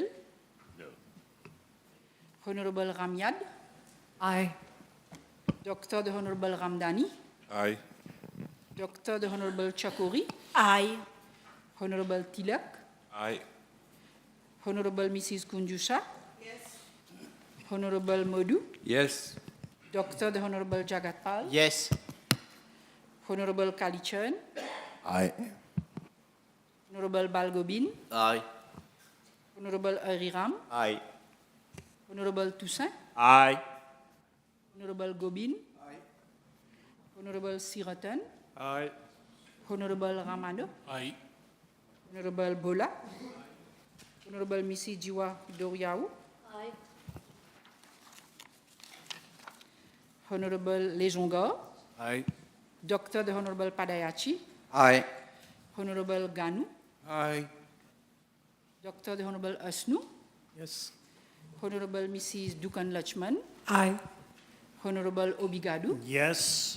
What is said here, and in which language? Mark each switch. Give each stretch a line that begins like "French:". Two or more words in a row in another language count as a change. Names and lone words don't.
English: No. Honorable Ramiad. Aye. Dr. the Honorable Ramdani. Aye. Dr. the Honorable Chakori. Aye. Honorable Tilak. Aye. Honorable Mrs. Kunjusha. Yes. Honorable Modu. Yes. Dr. the Honorable Jagatpal. Yes. Honorable Kalichan. Aye. Honorable Balgobin. Aye. Honorable Ariram. Aye. Honorable Toussaint. Aye. Honorable Gobin. Aye. Honorable Siratan. Aye. Honorable Ramano. Aye. Honorable Bola. Honorable Missy Jiwa Doriaou. Aye. Honorable Lejonga. Aye. Dr. the Honorable Padayachi. Aye. Honorable Ganu. Aye. Dr. the Honorable Asnu. Yes. Honorable Mrs. Dukan Lachman. Aye. Honorable Obigadu. Yes.